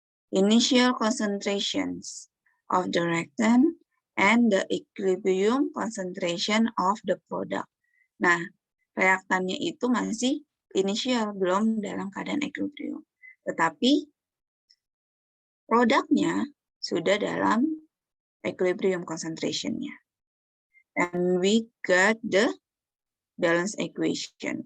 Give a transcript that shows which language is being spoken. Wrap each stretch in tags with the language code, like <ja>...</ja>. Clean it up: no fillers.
<en>Initial concentrations of the reactant and the equilibrium concentration of the product.</en> <id>Nah, reaktannya itu masih initial, belum dalam keadaan equilibrium. Tetapi produknya sudah dalam equilibrium concentration-nya.</id> <en>And we got the balance equation.</en>